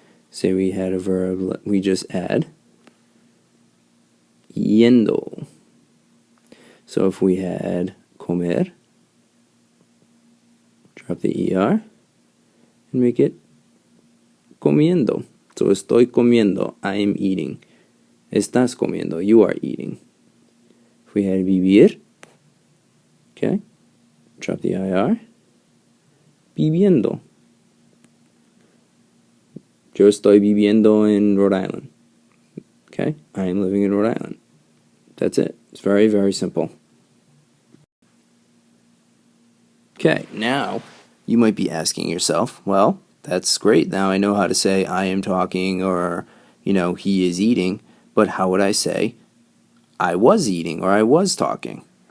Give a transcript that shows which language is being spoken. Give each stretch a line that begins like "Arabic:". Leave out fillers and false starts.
English: Say we had a verb, we just add yendo. So if we had comer, drop the ER and make it comiendo. So
Spanish: estoy comiendo,
English: I am eating.
Spanish: Estás comiendo,
English: you are eating. If we had vivir, okay, drop the IR, viviendo.
Spanish: Yo estoy viviendo en Rhode Island.
English: Okay, I am living in Rhode Island. That's it. It's very, very simple. Okay, now you might be asking yourself, well, that's great. Now I know how to say I am talking or, he is eating, but how would I say I was eating or I was talking?